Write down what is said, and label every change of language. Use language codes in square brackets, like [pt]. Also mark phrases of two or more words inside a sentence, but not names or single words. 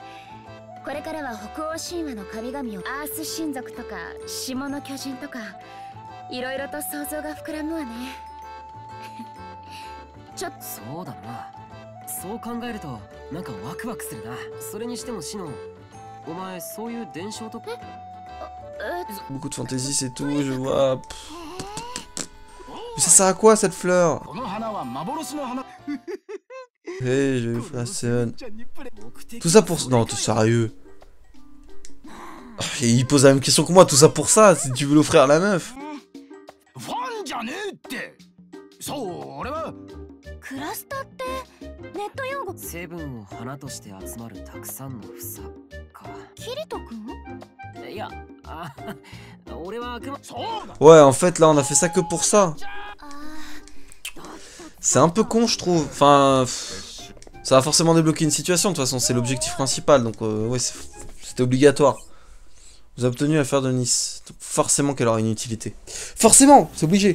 [ja] これからは北欧神話の神々をアース神族とか霜の巨人とかいろいろと想像が膨らむわね。そうだな。そう考えるとなんかワクワクするな。それにしてもシノン、お前そういう伝承とか。 [fr] Beaucoup de fantaisie, c'est tout, je vois. Ça sert à quoi cette fleur? [ja] この花は幻の花。 [fr] Hey, je façonne. Tout ça pour... Non, t'es sérieux? Et il pose la même question que moi, tout ça pour ça, si tu veux l'offrir à la meuf. [ja] ファンじゃねえって。そう俺はクラスタってネット用語。成分を花として集まるたくさんの房か。キリト君？いや、あ、俺はそうだ。 [fr] Ouais, en fait, là, on a fait ça que pour ça. C'est un peu con, je trouve. Enfin, ça va forcément débloquer une situation, de toute façon, c'est l'objectif principal, donc ouais, c'était obligatoire. Vous avez obtenu l'affaire de Nice. Donc, forcément qu'elle aura une utilité. Forcément, c'est obligé.